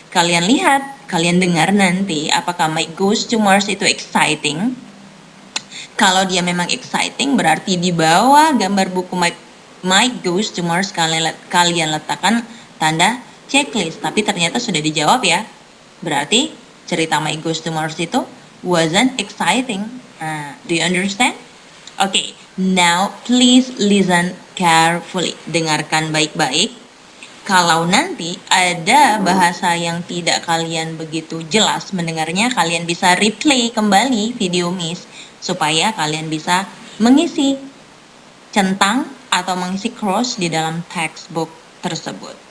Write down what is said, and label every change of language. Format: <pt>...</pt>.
<id>Kalian lihat, kalian dengar nanti apakah Mike Goes to Mars itu exciting. Kalau dia memang exciting, berarti di bawah gambar buku Mike Goes to Mars kalian letakkan tanda checklist. Tapi ternyata sudah dijawab ya. Berarti cerita</id> <en>Mike Goes to Mars itu wasn't exciting. Do you understand? Okay, now please listen carefully.</en> <id>Dengarkan baik-baik. Kalau nanti ada bahasa yang tidak kalian begitu jelas mendengarnya, kalian bisa replay kembali video Miss supaya kalian bisa mengisi centang atau mengisi cross di dalam textbook tersebut.</id>